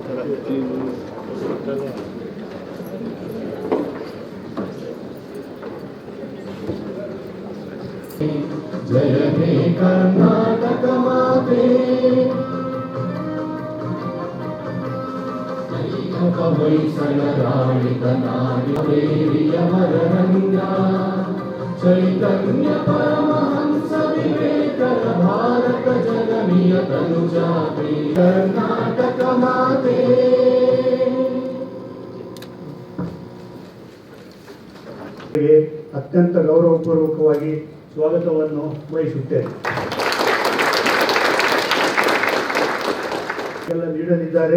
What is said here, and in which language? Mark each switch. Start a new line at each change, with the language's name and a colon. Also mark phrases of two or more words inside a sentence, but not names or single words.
Kannada: ಜಯ ಹೇ ಕರ್ನಾಟಕ ಮಾತೆ ಚೈತನ್ಯ ಪರಮಹಂಸ ವಿವೇಕರ ಭಾರತ ಜನನಿಯ ತನುಜಾತೆ ಕರ್ನಾಟಕ ಮಾತೆ ಅತ್ಯಂತ ಗೌರವಪೂರ್ವಕವಾಗಿ ಸ್ವಾಗತವನ್ನು ಬಯಸುತ್ತೇನೆ. ಎಲ್ಲ ನೀಡಲಿದ್ದಾರೆ.